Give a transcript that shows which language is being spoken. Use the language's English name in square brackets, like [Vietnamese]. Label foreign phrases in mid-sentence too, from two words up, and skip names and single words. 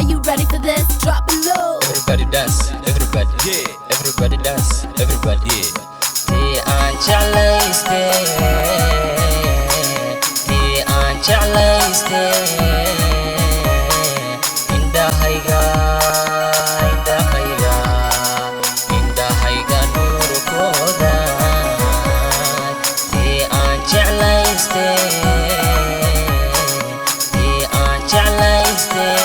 [English] ready for this? Drop it low. Everybody dance, everybody, yeah. Everybody dance, everybody, yeah. [Somali] Ti aan jeclayste, ti aan jeclayste. Indahayga, indahayga, indahayga nuurkooda. Ti aan jeclayste, ti aan jeclayste.